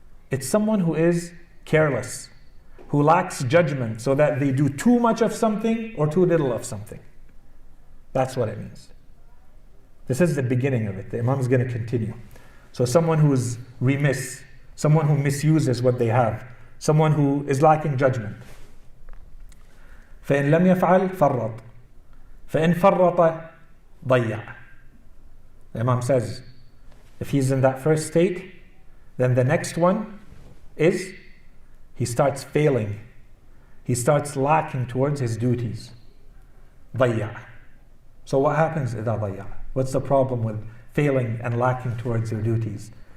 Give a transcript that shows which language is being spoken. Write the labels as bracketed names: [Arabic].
[English] It's someone who is careless, who lacks judgment, so that they do too much of something or too little of something. That's what it means. This is the beginning of it. The Imam is going to continue. So someone who is remiss, someone who misuses what they have, someone who is lacking judgment. [Arabic] فإن لم يفعل فرط فإن فرط ضيع. [English] The Imam says, if he's in that first state, then the next one is he starts failing. He starts lacking towards his duties. [Arabic] ضيع. [English] So what happens [Arabic] إذا ضيع? [English] What's the problem with failing and lacking towards your duties?